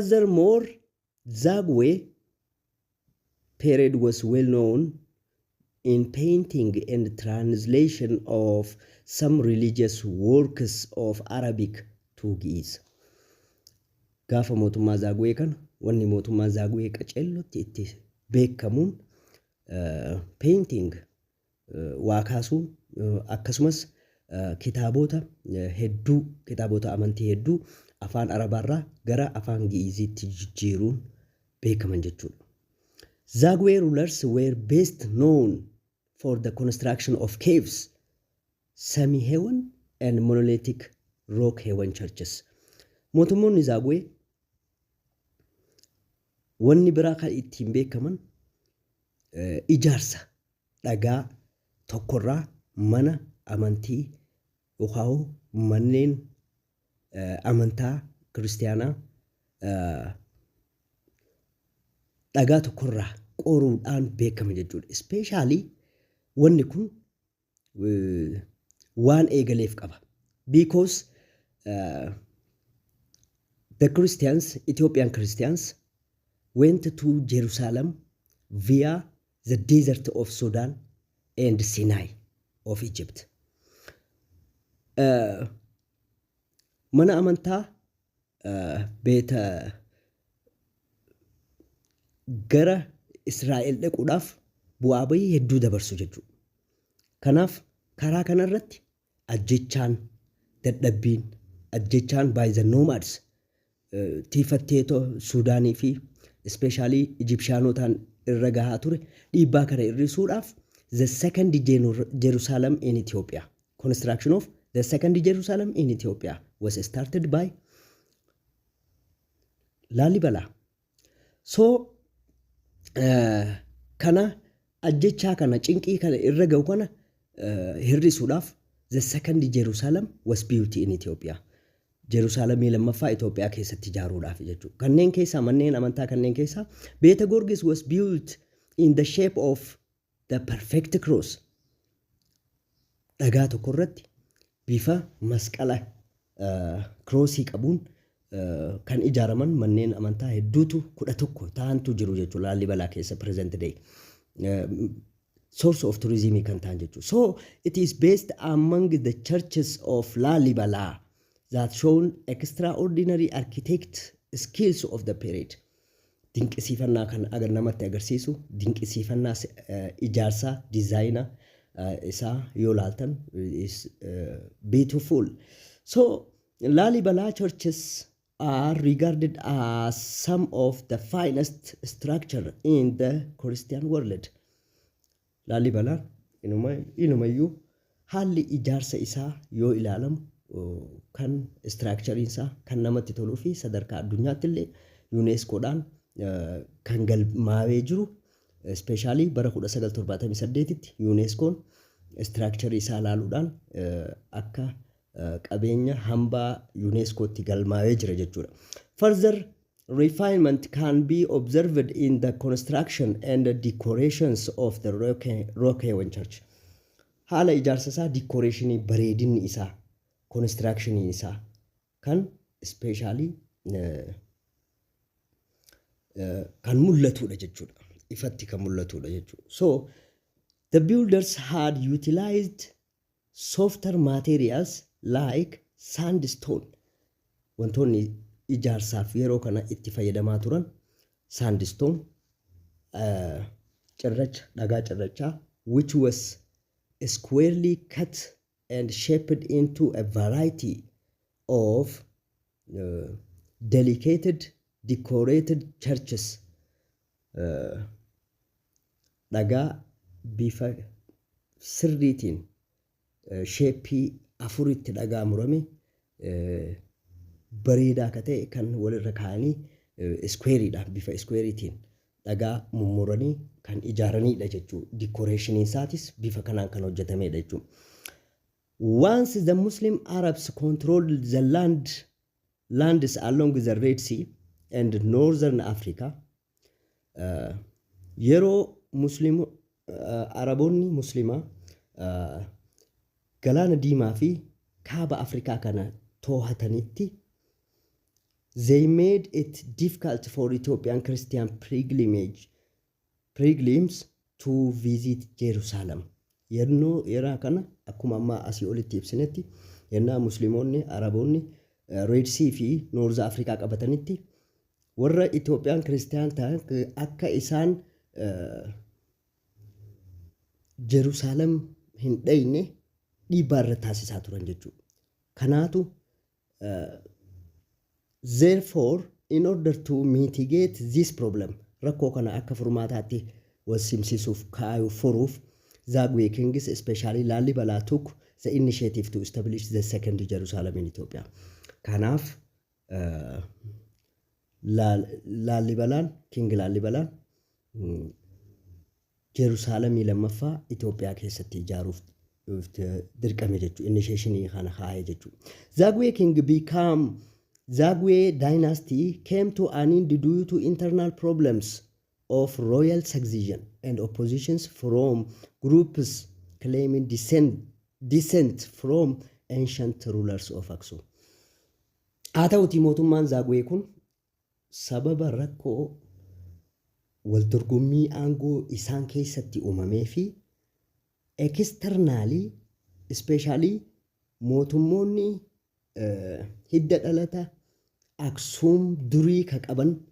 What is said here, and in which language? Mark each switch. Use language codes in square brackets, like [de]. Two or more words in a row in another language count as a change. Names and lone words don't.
[en] So furthermore Zagwe period was well known in painting and translation of some religious works of Arabic to Ge'ez. [om] Gaafa mootummaa Zaaguwee kana wanni mootummaa Zaaguwee qaceellotti itti beekamuun painting waa kaasuun akkasumas kitaabota hedduu kitaabota amantii hedduu afaan Arabaarraa gara afaan Ge'ezitti jijjiiruun beekaman jechuudha. [en] Zagwe rulers were best known for the construction of caves, semi-heaven and monolithic rock-heaven churches. [om] Mootummoonni Zagwe wanni biraa kan ittiin beekaman ijaarsa dhagaa tokkorraa mana amantii yookaan manneen amantaa kiristaanaa dhagaa tokkorraa qoruudhaan beekama jechuudha. Especially wanni kun waan eegaleef qaba. [en] Because the Christians, Ethiopian Christians, went to Jerusalem via the desert of Sudan and Sinai of Egypt. [om] Mana amantaa beeta gara Israa'el dhaquudhaaf bu'aa bayii hedduu dabarsu jechuudha. Kanaaf karaa kanarratti ajjechaan dadhabbiin ajjechaan [en] by the nomads [om] tiifatteetoo Suudaanii fi especially Egyptianotaan irra gahaa ture dhiibbaa kana hir'isuudhaaf [en] the second Jerusalem in Ethiopia, construction of the second Jerusalem in Ethiopia was started by Lalibela. [om] So kana ajjechaa kana cinqii kana irra ga'u kana hir'isuudhaaf [en] the second Jerusalem was built in Ethiopia. [om] Jerusalemii lammaffaa Itoophiyaa keessatti ijaaruudhaaf jechuudha. Kanneen keessaa manneen amantaa kanneen keessaa Beeta Gorgis [en] was built in the shape of the perfect cross. [om] Dhagaa tokko irratti bifa masqala crossii qabuun kan ijaaraman manneen amantaa hedduutu 11 ta'antu jiru jechuudha. Laalibalaa keessa [en] present day source of tourism [om] kan ta'an jechuudha. [en] So it is based among the churches of Lalibala that shown extraordinary architect skills of the period. [om] Dinqisiifannaa kan agar namatti agarsiisu dinqisiifannaa ijaarsaa designer isaa yoo laaltan [en] is beautiful. So Lalibala churches are regarded as some of the finest structure in the Christian world. [om] Lalibala inumayyuu haalli ijaarsa isaa yoo ilaalamu kan structure isaa kan namatti toluu fi sadarkaa addunyaatti illee UNESCOdhaan kan galmaawee jiru especially bara 1978 tti UNESCOon structure isaa ilaaluudhaan akka qabeenya hambaa UNESCOtti galmaawee jira jechuudha. [en] Further refinement can be observed in the construction and the decorations of the Rock-Heaven Church. [om] Haala ijaarsa isaa decorationii bareedinni isaa construction isaa kan especially kan mul'atudha jechuudha. Ifatti kan mul'atudha jechuudha. [en] So the builders had utilized softer materials like sandstone. [om] Wantoonni ijaarsaaf yeroo kana itti fayyadamaa turan sandstone cirracha dhagaa cirrachaa [en] which was squarely cut and shaped into a variety of delicate decorated churches. [om] Dhagaa bifa sirriitiin sheeppii afuritti dhagaa murame bareedaa akka ta'e kan walirra kaa'anii squareidha bifa squareetiin dhagaa mummuranii kan ijaaranidha jechuudha. Decoration isaatis bifa kanaan kan hojjetamedha jechuudha. [en] Once the Muslim Arabs controlled the lands along the Red Sea and northern Africa, [om] yeroo Araboonni Muslimaa galaana diimaa fi kaaba Afrikaa kana to'atanitti [en] they made it difficult for Ethiopian Christian pilgrimage pilgrims to visit Jerusalem. [om] Yeroo kana akkuma amma asii olitti ibsinetti yennaa musliimoonni araboonni Red Sea fi North Africa qabatanitti warra Itoophiyaan Kiristiyaan ta'an akka isaan Jerusalem hin dhayne dhiibbaa irra taasisaa turan jechuudha. [en] Kanaatu therefore in order to mitigate this problem [om] rakkoo kana akka furmaataatti wasimsiisuuf kaayuu furuuf [en] Zagwe kings especially Lalibela took the initiative to establish the second Jerusalem in Ethiopia. [om] Kanaaf Lalibelaan King Lalibelaan Jerusalem lammaffaa Itoophiyaa keessatti ijaaruuf dirqame jechuudha. Initiation kana haa'e jechuudha. [en] Zagwe king became Zagwe dynasty came to an end due to internal problems of royal succession and oppositions from groups claiming descent from ancient rulers of Aksum. [om] Atauti mootummaan Zagwe kun sababa rakkoo waldorgommii aangoo isaan keessatti uumamee fi [en] externally especially [om] mootummoonni hidda dhalata Aksum durii ka qaban